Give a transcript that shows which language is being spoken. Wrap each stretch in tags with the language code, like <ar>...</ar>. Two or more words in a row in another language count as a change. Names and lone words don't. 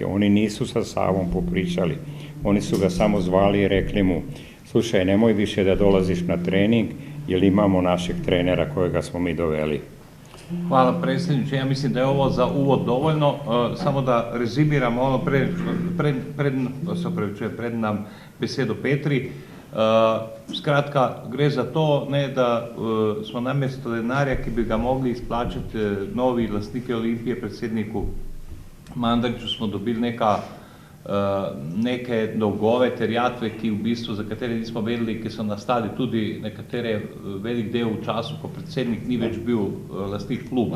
<sr>Oni nisu sa Savom popričali, oni su ga samo zvali i rekli mu: slušaj, nemoj više da dolaziš na trening, jer imamo našeg trenera kojega smo mi doveli. Hvala predsjedniče, ja mislim da je ovo za uvod dovoljno, samo da rezimiramo ono</sr> <sl>pred nam besedo Petri. Skratka, gre za to, da smo namesto denarja, ki bi ga mogli izplačati novi lastniki Olimpije, predsedniku Mandariću, smo dobili neke dolgove, terjatve, ki v bistvu, za katere nismo vedeli, ki so nastali tudi nekatere velik del v času, ko predsednik ni več bil lastnik kluba.</sl>